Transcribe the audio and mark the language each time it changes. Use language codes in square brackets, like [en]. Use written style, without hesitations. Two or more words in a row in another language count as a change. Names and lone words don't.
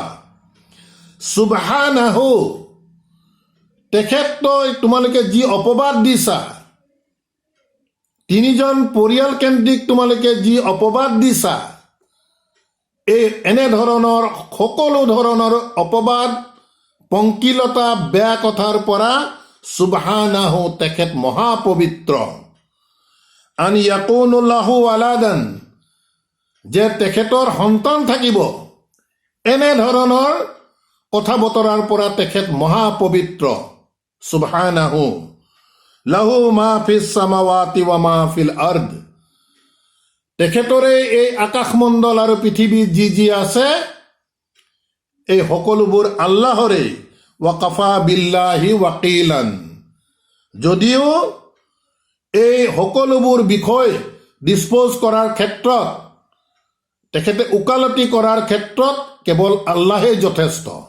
[as] সুবহানাহু, তেখেত তোমালোকে যি অপবাদ দিছা, তিনিজন পৰিয়াল কেন্দ্ৰিক তোমালোকে যি অপবাদ দিছা, এই এনেধৰণৰ সকলো ধৰণৰ অপবাদ, পংকিলতা, বেয়া কথাৰ পৰা সুবহানাহু, তেখেত মহাপবিত্ৰ। [ar] أن يكون له ولد, [as] যে তেখেতৰ সন্তান থাকিব, এনেধৰণৰ কথা বতৰাৰ পৰা তেখেত মহাপবিত্ৰ। [ar] سبحانه له ما في السماوات وما في الأرض, [as] তেখেতৰে এই আকাশমণ্ডল আৰু পৃথিৱীত যি যি আছে, এই সকলোবোৰ আল্লাহৰে। [ar] وكفى بالله وكيلا, [as] যদিও এই সকলোবোৰ বিষয় ডিছপ'জ কৰাৰ ক্ষেত্ৰত, তেখেতে ওকালতি কৰাৰ ক্ষেত্ৰত কেৱল আল্লাহেই যথেষ্ট।